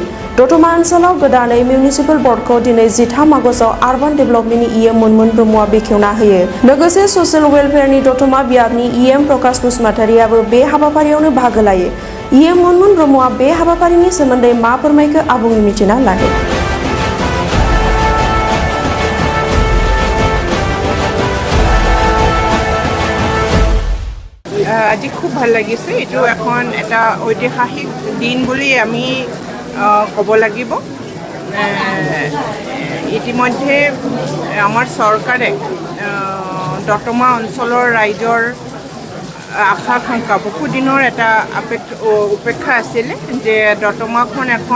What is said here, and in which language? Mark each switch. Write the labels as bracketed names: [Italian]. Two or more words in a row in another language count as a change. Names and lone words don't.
[Bodo] दतमा ओनसोलाव गोदानै मिउनिसिपल बर्डखौ दिनै 13 आगस्तआव [English] urban developmentनि [Bodo] ईएम मुनमुन ब्रह्मआ बेखेवना होयो। लोगोसे [English] social welfareनि [Bodo] दतमा बियाबनि ईएम प्रकाश बसुमतारियाबो बे हाबाफारियावनो बाहागो लायो। ईएम मुनमुन ब्रह्मआ बे हाबाफारिनि सोमोन्दै मा फोरमायखो आबुङै मिथिना लादो। [Assamese] আজি খুব ভাল লাগিছে। এইটো এখন এটা ঐতিহাসিক দিন বুলি আমি ক'ব লাগিব। ইতিমধ্যে আমাৰ চৰকাৰে দতমা অঞ্চলৰ ৰাইজৰ আশা আকাংক্ষা বহু দিনৰ এটা উপেক্ষা আছিলে যে দতমাখন এখন